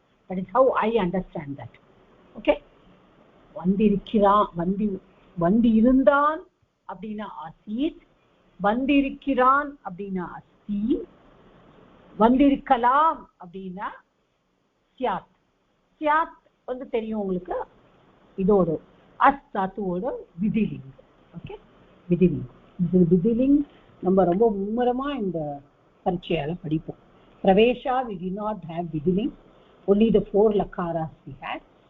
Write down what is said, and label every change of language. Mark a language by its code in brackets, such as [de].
[en] that is how I understand that. [ta] okay, வந்திருக்கிறான் வந்து இருந்தான் அப்படின்னா அசீத், வந்திருக்கிறான் அப்படின்னா அஸ்தி, வந்திருக்கலாம் அப்படின்னா ஸ்யாத். ஸ்யாத் வந்து தெரியும் உங்களுக்கு, இதோட அஸ் தாத்துவோட விதிலிங். ஓகே, விதிலிங். இது விதிலிங் நம்ம ரொம்ப மும்முரமா இந்த பரீட்சையால படிப்போம். [en] பிரவேஷா we did not have விதிலிங், only the 4 lakaras we had.